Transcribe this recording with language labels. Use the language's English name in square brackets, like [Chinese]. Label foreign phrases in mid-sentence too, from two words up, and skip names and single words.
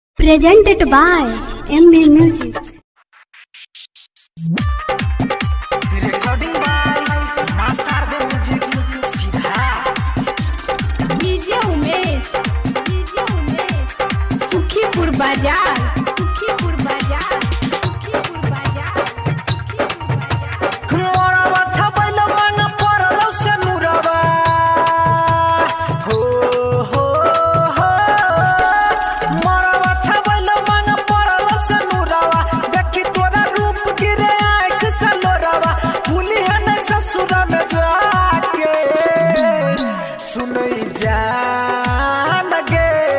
[English] presented by MB Music. Recording by Masar the Music Sidha DJ Umesh सुखीपुर बाजार [Maithili] मोरवा छबैल मांग परलौ से मुरवा हो हो हो मोरवा छबैल मांग परलौ से मुरवा देखी तोरा रूप गिरे आँख से लोरवा भूली है न ससुर में जाके सुनै जान गे